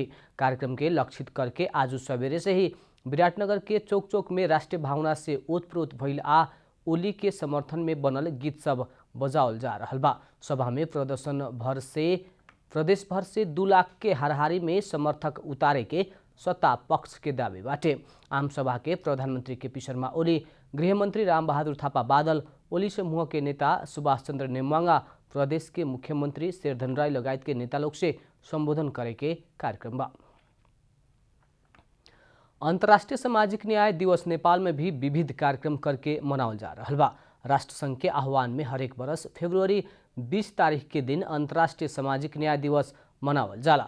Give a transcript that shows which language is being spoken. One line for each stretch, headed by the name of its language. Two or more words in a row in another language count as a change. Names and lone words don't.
Bhojpuri: कार्यक्रम के लक्षित करके आज सवेरे से ही विराटनगर के चौक चौक में राष्ट्रीय भावना से ओतप्रोत भइल आ ओली के समर्थन में बनल गीत सब बजावल जा रहल बा। सभा में प्रदेश भर से 2 लाख के हाराहारी में समर्थक उतारे के सत्ता पक्ष के दावे बाटे। आम सभा के प्रधानमंत्री केपी शर्मा ओली, गृहमंत्री रामबहादुर थापा बादल, ओली समूह के नेता सुभाष चंद्र नेमांगा, प्रदेश के मुख्यमंत्री शेरधन राय लगायत के नेता लोग से संबोधन करे के कार्यक्रम बा। अंतर्राष्ट्रीय सामाजिक न्याय दिवस नेपाल में भी विविध कार्यक्रम करके मनावल जा रहा बा। राष्ट्र संघ के आह्वान में हरेक बरस फरवरी 20 तारीख के दिन अंतर्राष्ट्रीय सामाजिक न्याय दिवस मनावल जाला।